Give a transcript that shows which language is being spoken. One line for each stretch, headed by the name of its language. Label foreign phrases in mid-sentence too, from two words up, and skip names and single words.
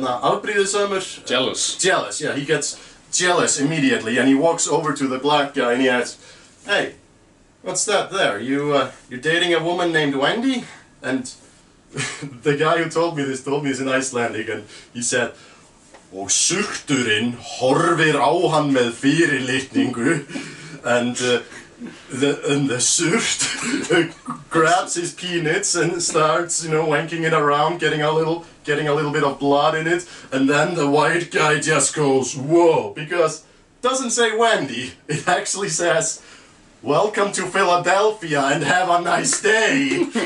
English: Jealous. Jealous. Yeah, he gets jealous immediately, and he walks over to the black guy and he asks, "Hey, what's that there? You're dating a woman named Wendy?" And the guy who told me this in Icelandic, and he said,
Icelandic: "Og surturinn horfir á hann með fyrirlitningu,"
English: and the surt grabs his penis and starts, wanking it around, getting a little bit of blood in it, and then the white guy just goes, "Whoa," because it doesn't say Wendy, it actually says, "Welcome to Philadelphia and have a nice day."